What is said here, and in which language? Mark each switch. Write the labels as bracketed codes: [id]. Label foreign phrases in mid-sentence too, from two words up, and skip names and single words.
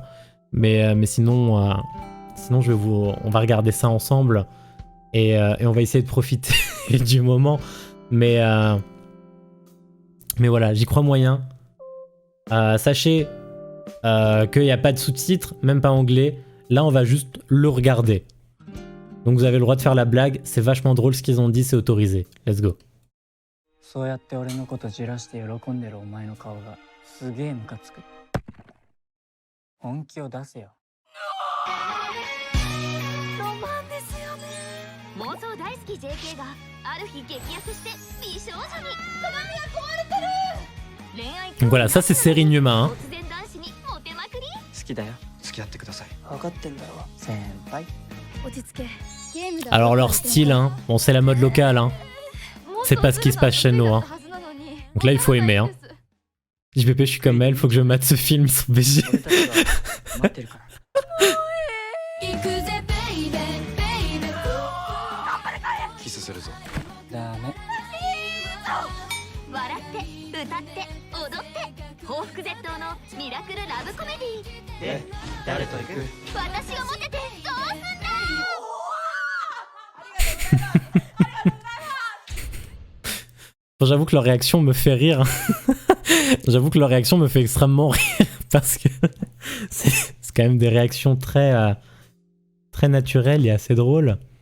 [fr] Mais sinon on va regarder ça ensemble et on va essayer de profiter du moment. Mais voilà, j'y crois moyen. Sachez qu'il n'y a pas de sous-titres, même pas anglais. Là, on va juste le regarder. Donc vous avez le droit de faire la blague. C'est vachement drôle ce qu'ils ont dit, c'est autorisé. [en] Let's go. [ja] そうやって俺のことじらして喜んでるお前の顔がすげえムカつく。本気を出せよ。ロマンですよね。妄想大好き JK がある日激痩せして美少女に。鏡が壊れてる。恋愛 [fr] Donc voilà, ça c'est série Numa. Hein. [ja] 突然男子にモテまくり。好きだよ。付き合ってください。分かってんだろ。先輩。落ち着け。ゲームだ。 [fr] Alors leur style, hein. Bon c'est la mode locale, hein. C'est pas ce qui se passe chez nous, hein. Donc là il faut aimer, hein. JPP, je suis comme elle, faut que je mate ce film sur BG. [ja] 俺たちは待ってるから。キスするぞ。ダメ。笑って歌って踊って報復絶倒のミラクルラブコメディ。で、誰と行く？私がモテてどうすんだ。 [fr] Bon, j'avoue que leur réaction me fait rire. J'avoue que leur réaction me fait extrêmement rire parce que c'est quand même des réactions très naturelles et assez drôles.